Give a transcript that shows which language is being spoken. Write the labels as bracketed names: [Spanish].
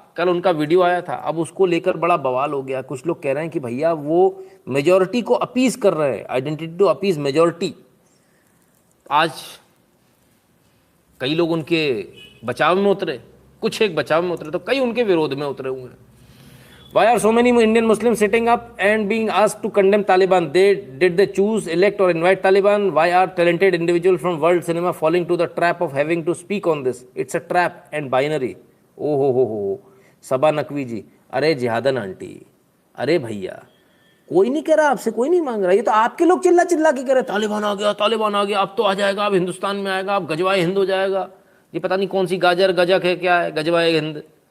[Hindi] कल उनका वीडियो आया था, अब उसको लेकर बड़ा बवाल हो गया। कुछ लोग कह रहे हैं कि भैया वो मेजॉरिटी को अपीज कर रहे हैं, [English] Identity to appease majority. [Hindi] आज कई लोग उनके बचाव में उतरे, कुछ एक बचाव में उतरे तो कई उनके विरोध में उतरे हुए हैं। [English] Why are so many Indian Muslims sitting up and being asked to condemn Taliban? Did they choose, elect or invite Taliban? Why are talented individuals from world cinema falling to the trap of having to speak on this? It's a trap and binary. [Hindi] Oh हो सबा नकवी जी, अरे जिहादन aunty, अरे भैया कोई नहीं कह रहा आपसे, कोई नहीं मांग रहा, ये तो आपके लोग चिल्ला चिल्ला के कह रहे तालिबान आ गया, तालिबान आ गया, अब तो आ जाएगा, अब हिंदुस्तान में आएगा, अब गजवाए हिंद हो जाएगा। ये पता नहीं कौन सी गाजर गजक है, क्या है गजवाए हिंद।